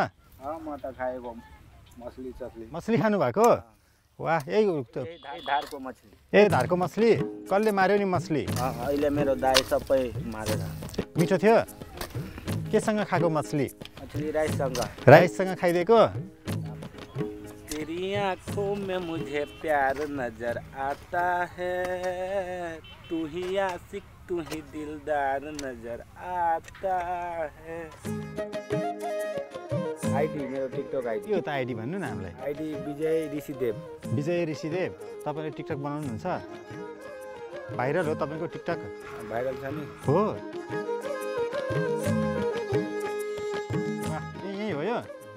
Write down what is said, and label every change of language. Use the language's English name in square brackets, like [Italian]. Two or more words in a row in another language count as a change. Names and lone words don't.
[Nepali] म त खाएको। मछली खानु भएको? वाह, यही धारको मछली। धारको मछली कसले मार्यो नि मछली? अहिले मेरो दाइ सबै मारेर। मिठो थियो? केसँग खाएको मछली? राइससँग खाइदिएको? [Hindi] तेरी आँखों में मुझे प्यार नजर आता है, तू ही आशिक, तू ही दिलदार नजर आता है। [Nepali] आइडी मेरो टिकटक आइडी। के हो त आइडी भन्नु न हामीलाई? आइडी विजय ऋषिदेव। तपाईँले टिकटक बनाउनुहुन्छ? भाइरल हो तपाईँको टिकटक? भाइरल छ नि। हो, यही हो यो?